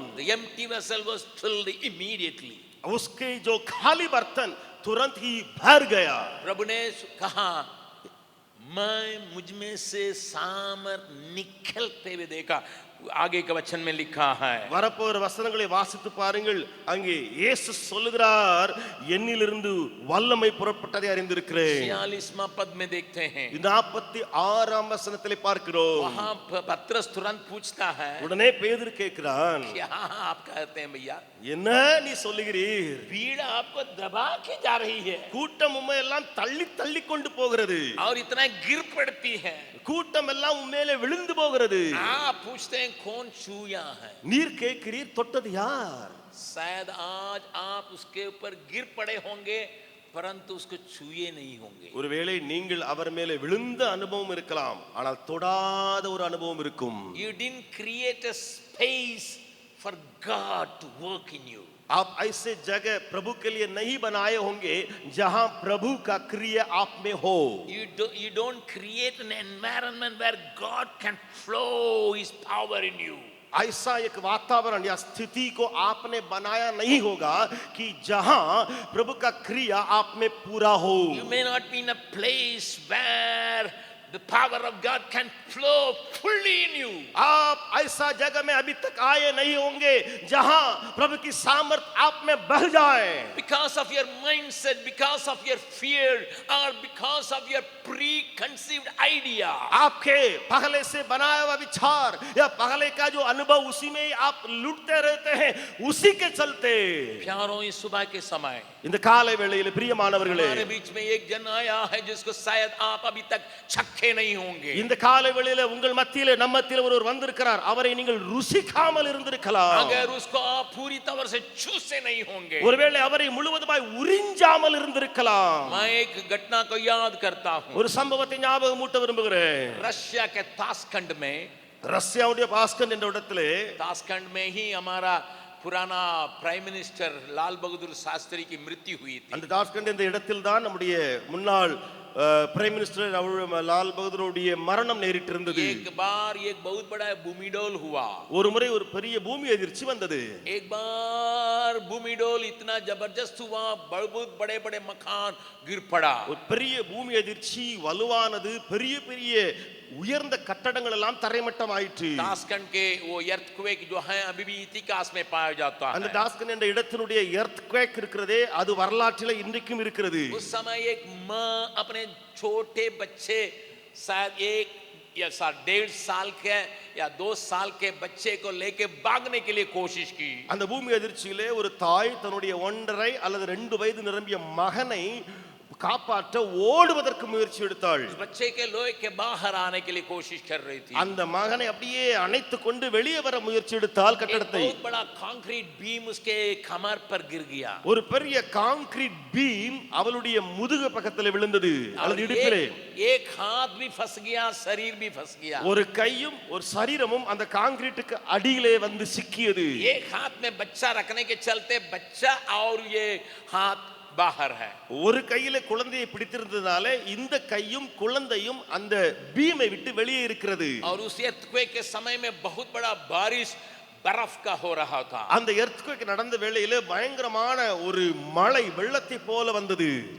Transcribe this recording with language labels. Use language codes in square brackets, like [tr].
[en] The empty vessel was filled immediately. [hi] उसके जो खाली बर्तन तुरंत ही भर गया. प्रभु ने कहा, मैं मुझ में से सामर्थ निकलते हुए देखा. आगे के वचन में लिखा है। [ta] வரப்போகிற வசனங்களை வாசித்து பாருங்கள். அங்கே இயேசு சொல்லுகிறார், என்னிலிருந்து வல்லமை புறப்பட்டதை அறிந்திருக்கிறேன். [hi] 46वां पद में देखते हैं, [ta] 46ஆம் வசனத்திலே பார்க்கிறோம். [hi] वहां पतरस तुरंत पूछता है, [ta] உடனே பேதுரு கேட்கிறான், [hi] क्या आप कहते हैं भैया? [ta] என்ன நீ சொல்லுகிறீர்? [hi] भीड़ आपको दबा के जा रही है [ta] கூட்டம் உம்மை எல்லாம் தள்ளி தள்ளி கொண்டு போகிறது. [hi] और इतना गिर पड़ती है। [ta] கூட்டம் எல்லாம் உம்மேலே விழுந்து போகிறது. [hi] आप पूछते हैं कौन छूया है? [ta] நீர் கேட்கிறீர், தொட்டது யார்? [hi] शायद आज आप उसके ऊपर गिर पड़े होंगे परंतु उसको छुए नहीं होंगे। [ta] ஒருவேளை நீங்கள் அவர் மேலே விழுந்த அனுபவம் இருக்கலாம், ஆனால் தொடாத ஒரு அனுபவம் இருக்கும். [en] You didn't create a space for God to work in you. [hi] आप ऐसे जगह प्रभु के लिए नहीं बनाए होंगे जहां प्रभु का क्रिया आप में हो. [en] You don't create an environment where God can flow His power in you. [hi] ऐसा एक वातावरण या स्थिति को आपने बनाया नहीं होगा कि जहां प्रभु का क्रिया आप में पूरा हो. [en] You may not be in a place where the power of God can flow fully in you. [hi] आप ऐसा जगह में अभी तक आए नहीं होंगे जहां प्रभु की सामर्थ आप में बह जाए. [en] Because of your mindset, because of your fear, or because of your preconceived idea. [hi] आपके पहले से बनाया हुआ विचार या पहले का जो अनुभव उसी में आप लुटते रहते हैं, उसी के चलते. प्यारों, इस सुबह के समय [ta] இந்த காலை வேளையிலே பிரியமானவர்களே, [hi] हमारे बीच में एक जन आया है जिसको शायद आप अभी तक चखे नहीं होंगे. [ta] இந்த காலை வேளையிலே உங்கள் மத்தியிலே நம்ம மத்தியிலே ஒருவர் வந்திருக்கிறார், அவரை நீங்கள் ருசிக்காமல் இருந்திருக்கலாம். [hi] अगर उसको आप पूरी तरह से चूसे नहीं होंगे, [ta] ஒருவேளை அவரை முழுவதுமாய் உறிஞ்சாமல் இருந்திருக்கலாம். [hi] मैं एक घटना को याद करता हूं. [ta] ஒரு சம்பவத்தை ஞாபகம் ஊட்ட விரும்புகிறேன். [hi] रशिया के ताशकंड में, [ta] ரஷ்யாவுடைய பாஸ்கண்ட் என்ற இடத்திலே, [hi] ताशकंड में ही हमारा पुराना प्राइम मिनिस्टर लाल बहादुर शास्त्री की मृत्यु हुई थी. [ta] அந்த தாஸ்கண்ட் என்ற இடத்தில் தான் நம்முடைய முன்னாள் பிரைம் மினிஸ்டர் லால் பகதூருடைய மரணம் நேரிட்டிருந்தது. [hi] एक बार एक बहुत बड़ा भूमिडोल हुआ. [ta] ஒரு முறை ஒரு பெரிய பூமி எதிர்ச்சி வந்தது. [hi] एक बार भूमिडोल इतना जबरदस्त हुआ, बहुत बड़े बड़े मकान गिर पड़ा. [ta] ஒரு பெரிய பூமி எதிர்ச்சி வலுவானது, பெரிய பெரிய உயர்ந்த கட்டடங்கள் எல்லாம் தரைமட்டம் ஆயிற்று. [hi] ताशकंड के वो earthquake जो है अभी भी इतिहास में पाया जाता है. [ta] அந்த தாஸ்கண்ட் என்ற இடத்தினுடைய earthquake இருக்கிறதே, அது வரலாற்றிலே இன்றைக்கும் இருக்கிறது. [hi] उस समय एक माँ अपने छोटे बच्चे, शायद 1 या 1.5 साल के या 2 साल के बच्चे को लेके भागने के लिए कोशिश की. [ta] அந்த பூமி எதிர்ச்சியிலே ஒரு தாய் தன்னுடைய 1.5 அல்லது 2 வயது நிரம்பிய மகனை காப்பாற்ற ஓடுவதற்கு முயற்சி எடுத்தாள். [hi] बच्चे के लोहे के बाहर आने के लिए कोशिश कर रही थी. [ta] அந்த மகனை அப்படியே அணைத்துக் கொண்டு வெளியே வர முயற்சி எடுத்தால் கட்டடத்தை, [hi] बहुत बड़ा कंक्रीट बीम उसके कमर पर गिर गया. [ta] ஒரு பெரிய கான்கிரீட் பீம் அவளுடைய முதுகு பக்கத்தில் விழுந்தது அல்லது இடுப்பிலே. [hi] एक हाथ भी फंस गया, शरीर भी फंस गया. [ta] ஒரு கையும் ஒரு சரீரமும் அந்த கான்கிரீட்டுக்கு அடியிலே வந்து சிக்கியது. [hi] एक हाथ में बच्चा रखने के चलते बच्चा और ये हाथ बाहर है. [ta] ஒரு கையில குழந்தையை பிடித்திருந்ததால இந்த கையும் குழந்தையும் அந்த பீமை விட்டு வெளியே இருக்கிறது. [hi] और उस earthquake के समय में बहुत बड़ा बारिश बर्फ का हो रहा था. [ta] அந்த earthquake நடந்த வேளையிலே பயங்கரமான ஒரு மழை வெள்ளத்தை போல வந்தது.